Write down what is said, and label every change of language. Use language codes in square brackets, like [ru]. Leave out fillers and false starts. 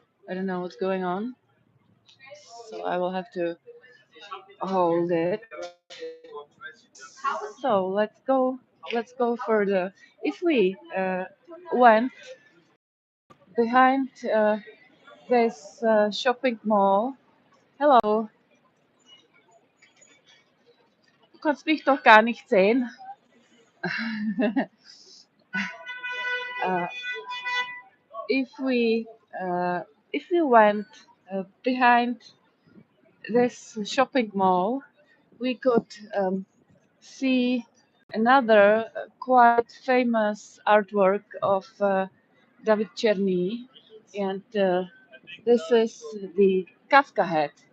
[en] I don't know what's going on, so I will have to hold it. So let's go further. If we went behind this shopping mall. [de] Hello, du kannst mich doch gar nicht sehen. [en] uh, if we if we went behind this shopping mall, we could see another quite famous artwork of David Czerny, and this is the Kafka head.